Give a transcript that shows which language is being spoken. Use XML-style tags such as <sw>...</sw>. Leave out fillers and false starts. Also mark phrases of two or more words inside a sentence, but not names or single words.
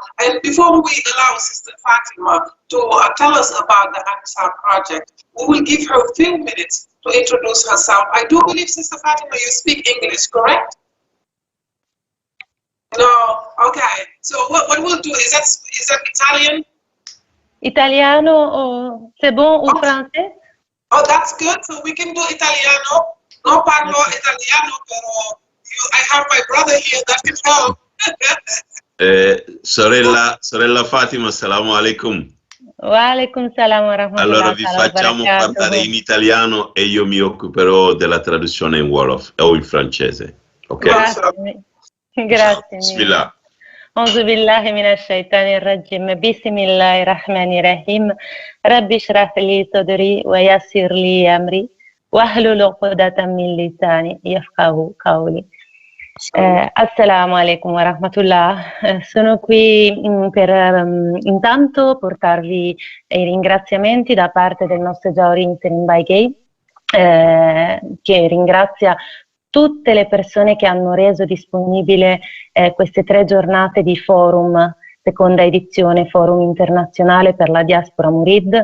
<en>And before we allow Sister Fatima to tell us about the ANSAR project, we will give her a few minutes to introduce herself. I do believe, Sister Fatima, you speak English, correct? No, okay. So what we'll do, is that Italian?</en> <it>Italiano,</it> <fr>c'est bon, ou français?</fr> <en>Oh, that's good. So we can do Italiano.</en> <it>No parlo italiano,</it> <en>pero I have my brother here that can help.</en> <ar>Sorella Fatima, السلام عليكم. وعليكم السلام ورحمة الله.</ar> <it>Allora vi facciamo parlare in italiano e io mi occuperò della traduzione in Wolof o in francese. Ok? Grazie. Bismillah.</it> <ar>أعوذ بالله من الشيطان الرجيم بسم الله الرحمن الرحيم رب اشرح لي صدري ويسر لي أمري واحلل عقدة من لساني يفقهوا قولي. السلام عليكم ورحمة الله.</ar> <it>Sono qui per intanto portarvi i ringraziamenti da parte del nostro Journee Interim by Gay, che ringrazia tutte le persone che hanno reso disponibile queste 3 giornate di forum, seconda edizione, forum internazionale per la diaspora Murid.</it>